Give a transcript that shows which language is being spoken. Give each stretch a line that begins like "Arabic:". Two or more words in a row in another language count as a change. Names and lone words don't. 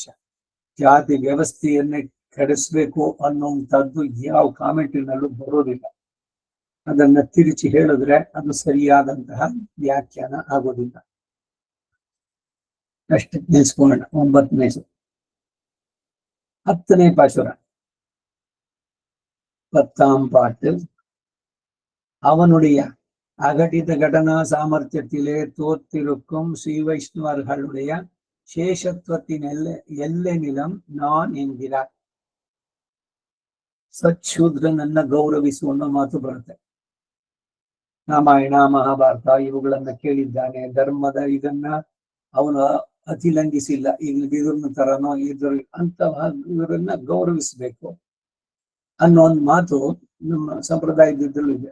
Kannada: ಜಾತಿ ವ್ಯವಸ್ಥೆಯನ್ನೇ ಕೆಡಿಸ್ಬೇಕು ಅನ್ನುವಂಥದ್ದು ಯಾವ ಕಾಮೆಂಟಿನಲ್ಲೂ ಬರೋದಿಲ್ಲ. ಅದನ್ನ ತಿರುಚಿ ಹೇಳಿದ್ರೆ ಅದು ಸರಿಯಾದಂತಹ ವ್ಯಾಖ್ಯಾನ ಆಗೋದಿಲ್ಲ. ಅಷ್ಟೇ ನಿಲ್ಸ್ಕೊಳ್ಳೋಣ. 9ನೇ 10ನೇ ಪಾಶುರ,
Tamil: 10ஆம் பாட்டு. அவனுடைய அகடித கடனா சாமர்த்தியத்திலே தோற்றிருக்கும் ஸ்ரீ வைஷ்ணவர்களுடைய சேஷத்துவத்தின் எல்லை நிலம் நான் என்கிறார்.
Kannada: ಸಚ್ಶೂದ್ರನನ್ನ ಗೌರವಿಸುವ ಅನ್ನೋ ಮಾತು ಬರುತ್ತೆ. ರಾಮಾಯಣ ಮಹಾಭಾರತ ಇವುಗಳನ್ನ ಕೇಳಿದ್ದಾನೆ. ಧರ್ಮದ ಇದನ್ನ ಅವನು ಅತಿಲಂಘಿಸಿಲ್ಲ. ಈಗ ಇದ್ರನ್ನ ತರನೋ ಇದ್ರ ಅಂತ ಇವರನ್ನ ಗೌರವಿಸ್ಬೇಕು ಅನ್ನೋ ಒಂದು ಮಾತು ನಮ್ಮ ಸಂಪ್ರದಾಯದಿದ್ರಲ್ಲೂ ಇದೆ.